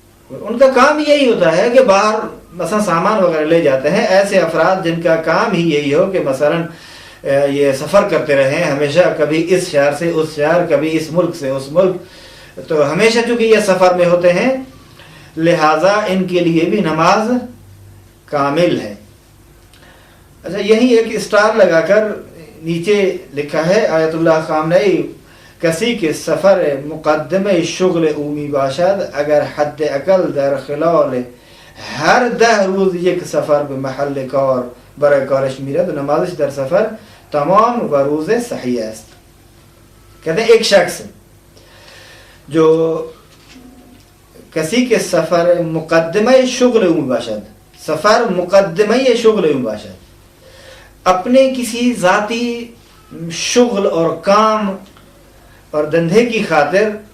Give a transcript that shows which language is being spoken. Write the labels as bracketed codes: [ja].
[ur] ان کا کام یہی ہوتا ہے کہ باہر مثلا سامان وغیرہ لے جاتے ہیں ایسے افراد جن کا کام ہی یہی ہو کہ مثلا یہ سفر کرتے رہیں ہمیشہ کبھی اس شہر سے اس شہر کبھی اس ملک سے اس ملک تو ہمیشہ چونکہ یہ سفر میں ہوتے ہیں لہٰذا ان کے لیے بھی نماز کامل ہے. اچھا یہی ایک اسٹار لگا کر نیچے لکھا ہے [fa] آیت اللہ خامنئی کسی کے سفر مقدمہ شغل عمومی باشد اگر حد اقل در خلال ہر 10 روز یک سفر به محل کار برای کارش میرد و نمازش در سفر تمام و روز صحیح است. [ur] کہتے ہیں ایک شخص جو کسی کے [fa] سفر مقدمہ شغل عمومی باشد [ur] سفر مقدمہ شغل عمومی باشد اپنے کسی ذاتی شغل اور کام اور دندے کی خاطر